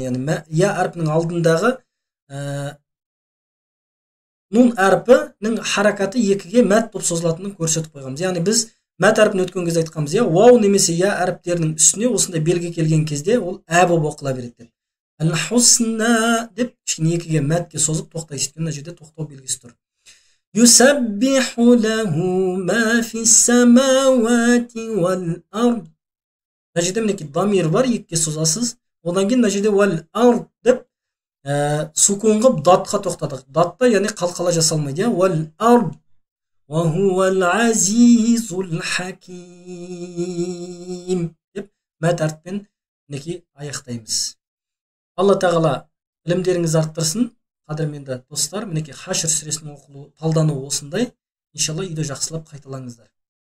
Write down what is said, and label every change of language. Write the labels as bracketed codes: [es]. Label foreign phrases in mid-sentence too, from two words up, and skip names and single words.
[kk] Яғни, я әрпінің алдындағы нун әрпінің харакаты екіге мәт болып созылатындығын көрсетіп қойғанбыз. Яғни, біз мәт әрпін өткен кезде айтқанбыз, я? Вау немесе я әріптерінің үстіне осындай белгі келген кезде ол болып оқыла береді. Әл-хусна деп кішкене екіге мәтке созып тоқтайсыз. Мына жерде тоқтау белгісі тұр. [ar] يسبح له ما في السماوات والأرض. [kk] Мына жерде мінекей дамир бар, екіге созасыз. Одан кейін мына жерде вал-ард деп сукун қылып датқа тоқтадық. Датта яғни қалқала жасалмайды. [ar] والأرض وهو العزيز الحكيم [kk] деп мәт әріппен мінекей аяқтаймыз. Алла тағала білімдеріңізді арттырсын. Қадірменді достар, мінекей Хашр сүресінің оқылуы, талдануы осындай. Иншалла үйде жақсылап қайталаңыздар.